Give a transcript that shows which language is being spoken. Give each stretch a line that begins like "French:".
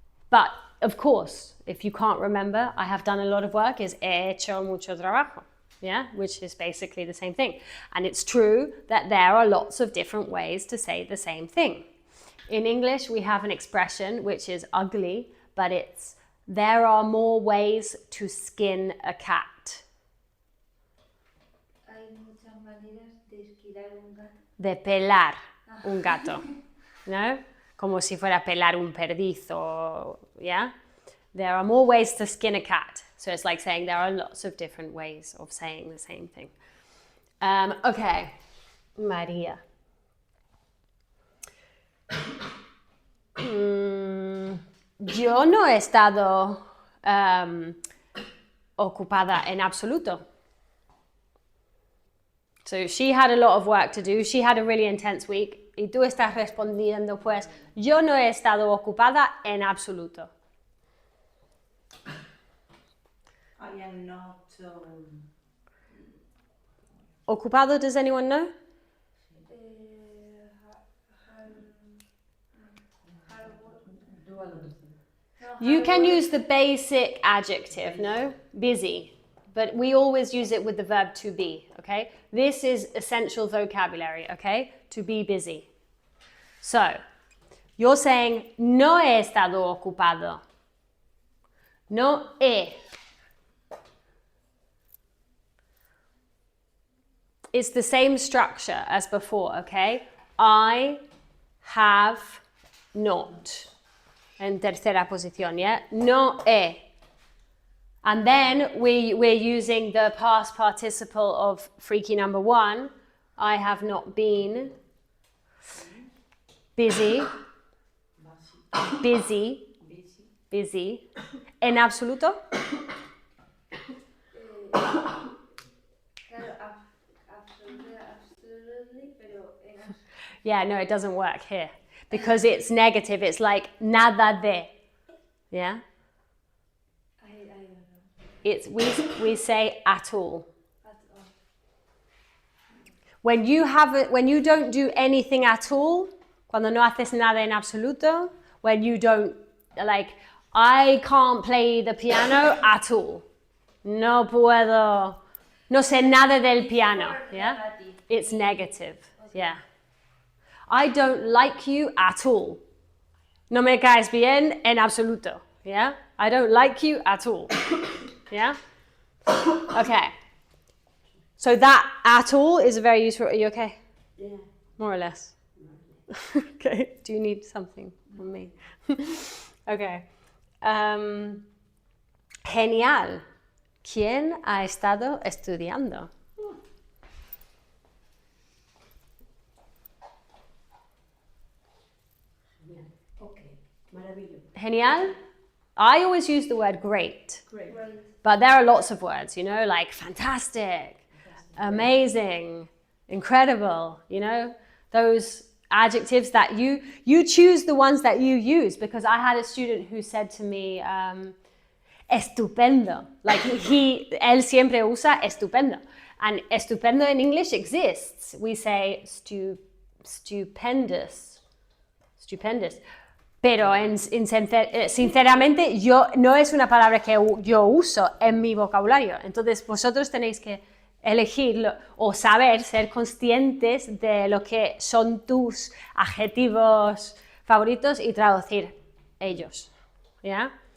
English: But, of course, if you can't remember, I have done a lot of work is
Spanish: he hecho mucho trabajo,
English: yeah? Which is basically the same thing. And it's true that there are lots of different ways to say the same thing. In English, we have an expression which is ugly, but it's there are more ways to skin a cat.
Spanish: hay muchas maneras de esquilar un gato. De pelar un gato, ¿no? Como si fuera pelar un perdizo, yeah?
English: There are more ways to skin a cat. So it's like saying there are lots of different ways of saying the same thing. Okay, María.
Spanish: Yo no he estado ocupada en absoluto.
English: So she had a lot of work to do. She had a really intense week.
Spanish: Y tú estás respondiendo, pues, yo no he estado ocupada en absoluto.
English: I am not. Ocupado, does anyone know? Do a lot of things. You can use the basic adjective, no? Busy. But we always use it with the verb to be, okay? This is essential vocabulary, okay? To be busy. So, you're saying,
Spanish: no he estado ocupado. No he.
English: It's the same structure as before, okay? I have not.
Spanish: En tercera posición, yeah? No he.
English: And then we're using the past participle of freaky number 1. I have not been busy. Busy.
Spanish: En absoluto? Claro, absolutely, pero en
English: Yeah, no, it doesn't work here. Because it's negative. It's like nada de. Yeah? I don't know It's we say at all. at all. When you don't do anything at all,
Spanish: cuando no haces nada en absoluto,
English: when you don't, like, I can't play the piano at all.
Spanish: No puedo, no sé nada del piano, yeah?
English: Negative. It's negative, yeah. I don't like you at all.
Spanish: No me caes bien en absoluto, yeah?
English: I don't like you at all, yeah? Okay. So that at all is very useful. Are you okay? Yeah. More or less. Okay. Do you need something from me? Okay.
Spanish: Genial. ¿Quién ha estado estudiando? Genial. Okay. Maravilloso. Genial.
English: I always use the word great, Great. Right. but there are lots of words, you know, like fantastic, amazing, Incredible, you know, those adjectives that you choose the ones that you use, because I had a student who said to me, estupendo, like
Spanish: él siempre usa estupendo,
English: and estupendo in English exists. We say stupendous,
Spanish: pero sinceramente no es una palabra que yo uso en mi vocabulario. Entonces vosotros tenéis que elegir o saber, ser conscientes de lo que son tus adjetivos favoritos y traducir ellos. Yeah?